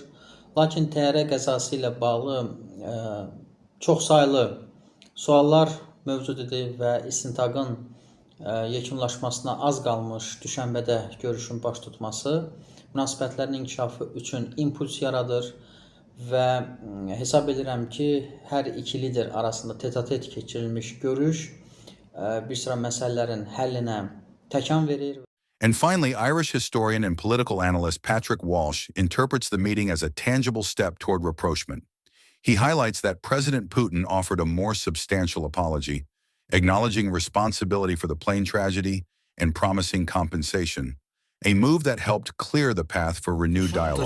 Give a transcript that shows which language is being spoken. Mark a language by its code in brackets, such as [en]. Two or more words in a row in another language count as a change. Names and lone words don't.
[az] Lakin təyyarə qəzası ilə bağlı çoxsaylı suallar mövcud idi və istintaqın yekunlaşmasına az qalmış Düşənbədə görüşün baş tutması münasibətlərin inkişafı üçün impuls yaradır və hesab edirəm ki, hər iki lider arasında tete-a-tet keçirilmiş görüş bir sıra məsələlərin həllinə təkan verir. [en] And finally, Irish historian and political analyst Patrick Walsh interprets the meeting as a tangible step toward rapprochement. He highlights that President Putin offered a more substantial apology, acknowledging responsibility for the plane tragedy and promising compensation, a move that helped clear the path for renewed dialogue.